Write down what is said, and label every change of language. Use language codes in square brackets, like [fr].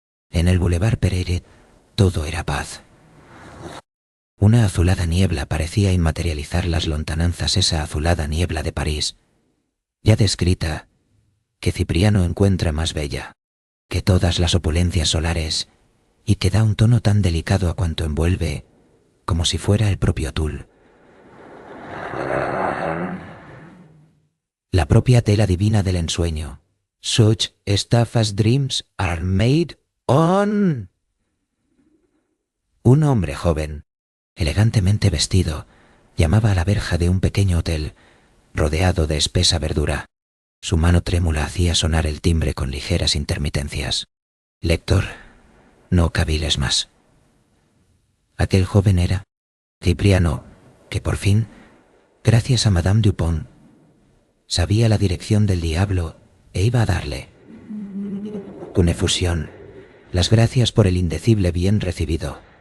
[es] En el Boulevard Pereire todo era paz. Una azulada niebla parecía inmaterializar las lontananzas, esa azulada niebla de París, ya descrita, que Cipriano encuentra más bella que todas las opulencias solares y que da un tono tan delicado a cuanto envuelve, como si fuera el propio tul. La propia tela divina del ensueño. [en] Such stuff as dreams are made on. [es] Un hombre joven, elegantemente vestido, llamaba a la verja de un pequeño hotel, rodeado de espesa verdura. Su mano trémula hacía sonar el timbre con ligeras intermitencias. Lector, no caviles más. Aquel joven era Cipriano, que por fin, gracias a Madame Dupont, sabía la dirección del diablo e iba a darle, con efusión, las gracias por el indecible bien recibido.